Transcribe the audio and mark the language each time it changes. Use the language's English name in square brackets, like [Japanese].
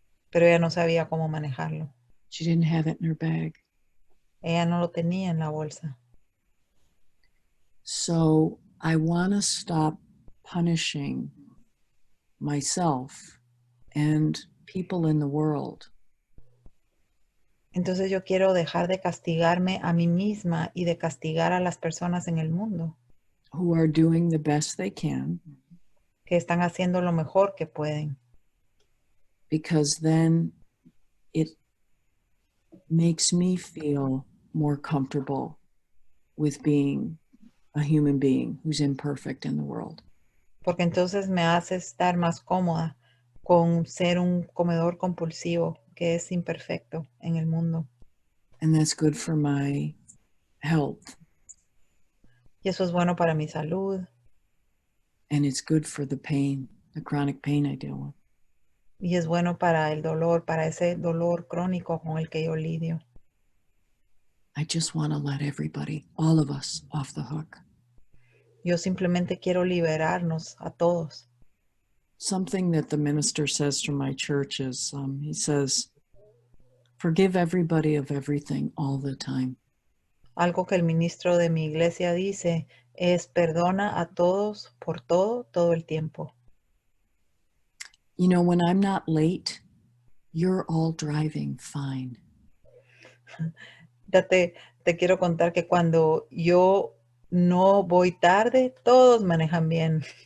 [Spanish] Pero ella no sabía cómo manejarlo. [English] She didn't have it in her bag. [Spanish] Ella no lo tenía en la bolsa. [English] So I want to stop punishing myself and people in the world. [Spanish] Entonces yo quiero dejar de castigarme a mí misma y de castigar a las personas en el mundo. [English] Who are doing the best they can. [Spanish] Que están haciendo lo mejor que pueden. [English] Because then it makes me feel more comfortable with being a human being who's imperfect in the world. [Spanish] Porque entonces me hace estar más cómoda con ser un comedor compulsivo que es imperfecto en el mundo. [English] And that's good for my health. [Spanish] Y eso es bueno para mi salud. [English] And it's good for the pain, the chronic pain I deal with. [Spanish] Y es bueno para el dolor, para ese dolor crónico con el que yo lidio. [English] I just want to let everybody, all of us, off the hook. [Spanish] Yo simplemente quiero liberarnos a todos. [English] Something that the minister says from my church is, he says, forgive everybody of everything all the time. [Spanish] Algo que el ministro de mi iglesia dice es perdona a todos por todo, todo el tiempo. [English] You know, when I'm not late, you're all driving fine. [Spanish] Ya te quiero contar que cuando yo no voy tarde, todos manejan bien.